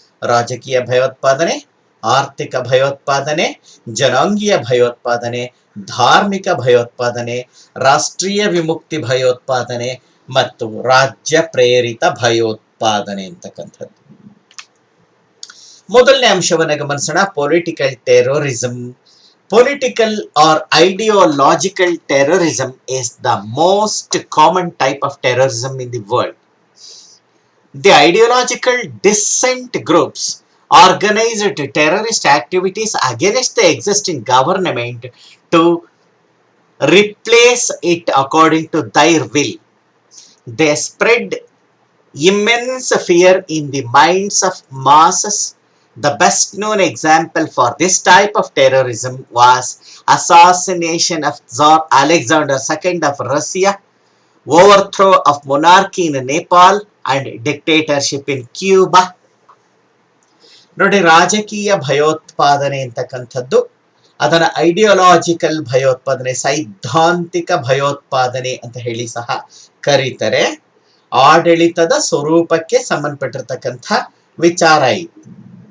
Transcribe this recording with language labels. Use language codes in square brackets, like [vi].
[kn] ರಾಜಕೀಯ ಭಯೋತ್ಪಾದನೆ, ಆರ್ಥಿಕ ಭಯೋತ್ಪಾದನೆ, ಜನಾಂಗೀಯ ಭಯೋತ್ಪಾದನೆ, ಧಾರ್ಮಿಕ ಭಯೋತ್ಪಾದನೆ, ರಾಷ್ಟ್ರೀಯ ವಿಮುಕ್ತಿ ಭಯೋತ್ಪಾದನೆ ಮತ್ತು ರಾಜ್ಯ ಪ್ರೇರಿತ ಭಯೋತ್ಪಾದನೆ ಅಂತಕ್ಕಂಥದ್ದು. ಮೊದಲನೇ ಅಂಶವನ್ನ ಗಮನಿಸೋಣ, political terrorism. [en] Political or ideological terrorism is the most common type of terrorism in the world. The ideological dissent groups organized terrorist activities against the existing government to replace it according to their will. They spread immense fear in the minds of masses. The best known example for this type of terrorism was assassination of Tsar Alexander II of Russia, overthrow of monarchy in Nepal and dictatorship in Cuba. [kn] ನೋಡಿ, ರಾಜಕೀಯ ಭಯೋತ್ಪಾದನೆ ಅಂತಕ್ಕಂಥದ್ದು ಅದನ್ನ ideological ಭಯೋತ್ಪಾದನೆ, ಸೈದ್ಧಾಂತಿಕ ಭಯೋತ್ಪಾದನೆ ಅಂತ ಹೇಳಿ ಸಹ ಕರೀತಾರೆ. ಆಡಳಿತದ ಸ್ವರೂಪಕ್ಕೆ ಸಂಬಂಧಪಟ್ಟಿರ್ತಕ್ಕಂಥ ವಿಚಾರ ಇದು.